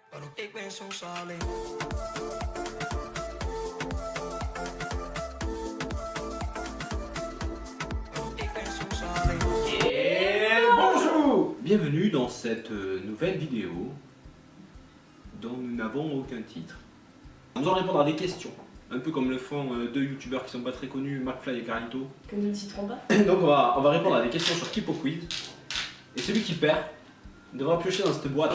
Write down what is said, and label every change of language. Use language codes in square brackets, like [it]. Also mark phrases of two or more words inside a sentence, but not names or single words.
[nl] Waarop ik ben soms alleen. Waarop ik ben soms alleen. [fr] Et bonjour! Bienvenue dans cette nouvelle vidéo dont nous n'avons aucun titre. Nous allons répondre à des questions, un peu comme le font deux youtubeurs qui sont pas très connus, McFly et Carlito. Que nous ne citerons pas. Donc on va répondre à des questions sur Kipo Quiz. Et celui qui perd devra piocher dans cette boîte.